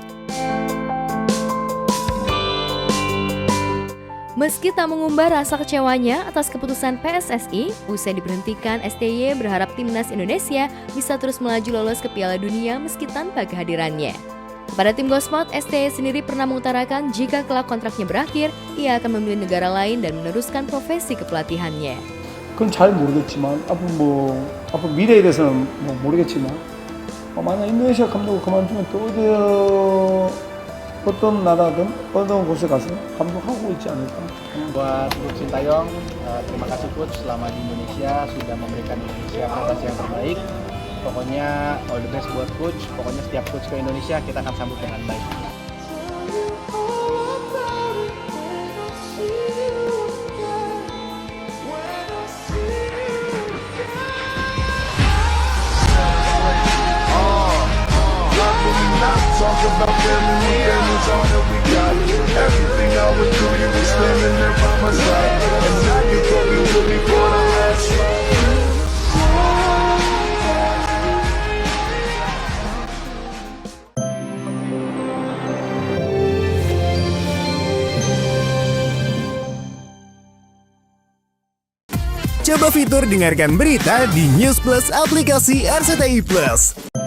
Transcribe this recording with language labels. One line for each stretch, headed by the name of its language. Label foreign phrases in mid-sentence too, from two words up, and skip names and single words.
Indonesian: Meski tak mengumbar rasa kecewanya atas keputusan PSSI, usai diberhentikan STY berharap timnas Indonesia bisa terus melaju lolos ke Piala Dunia meski tanpa kehadirannya. Pada tim Gosport, STY sendiri pernah mengutarakan jika kelak kontraknya berakhir, ia akan memilih negara lain dan meneruskan profesi kepelatihannya.
Korean: 그건 잘 모르겠지만 앞으로 미래에 대해서는 모르겠지만 만약 인도네시아 감독을 그만두면 또 어떤 나라든 어떤 곳에 가서 감독하고 있지 않을까.
Indonesian: Buat Coach Sintayong, terima kasih Coach selama di Indonesia sudah memberikan Indonesia prestasi yang terbaik. Pokoknya
English: all the best
Indonesian: buat Coach. Pokoknya setiap Coach ke Indonesia kita akan sambut dengan baik.
English: Talk about family, family's all that we got. Everything I would do, you were standing there by my side. And now you got me looking for the last ride.
Indonesian: Coba fitur dengarkan berita di News Plus aplikasi RCTI Plus.